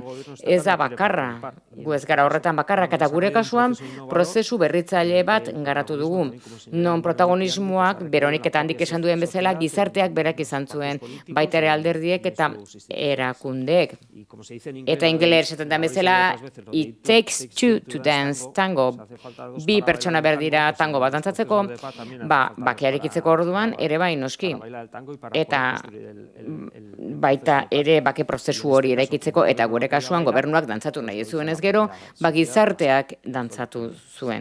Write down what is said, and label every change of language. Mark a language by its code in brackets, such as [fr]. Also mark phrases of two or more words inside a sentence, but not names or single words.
[eu] Ez da bakarra, gu ez gara horretan bakarrak, eta gure kasuan prozesu berritzaile bat garatu dugu. Non protagonismoak, Beronik eta handik esan duen bezala, gizarteak berak izan zuen, baita ere alderdiek eta erakundeek. Eta ingelesetan da bezala, [en] it takes two to dance tango. [eu] Bi pertsona berdira tango bat dantzatzeko, bakearekitzeko orduan ere bai noski. Eta baita ere bake prozesu hori eraikitzeko, eta gure kasuan gobernuak dantzatu nahi zuen ez gero, gizarteak dantzatu zuen.